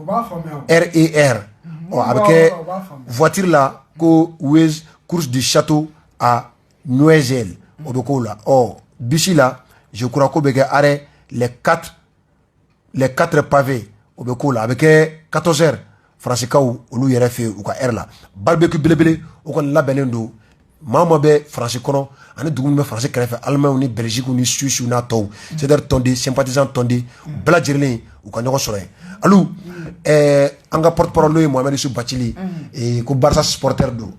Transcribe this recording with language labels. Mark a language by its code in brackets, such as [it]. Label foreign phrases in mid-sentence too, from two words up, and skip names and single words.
[bm] RER a bɛ kɛ voiture la ko Waze [fr] course du château à Noiselle [bm] o bɛ k'o la bisi la [fr] je crois [bm] ko bɛ kɛ [fr] arrêt les quatre pavés [bm] o bɛ k'o la a bɛ kɛ 14h Faransiikaw olu yɛrɛ fɛ u ka heure la barbecue belebele o kɔni labɛnnen don maa ma bɛ Faransi kɔnɔ ani dugu min bɛ Faransi kɛrɛfɛ Allemagne ni Belgique ni Suisse n'a tɔw CDR tɔnden sympathisant tɔnden bɛɛ lajɛlen u ka ɲɔgɔn sɔrɔ yen alu an ka porte-parole ye Mohamed Yusuf Bacili ko Barça supporter don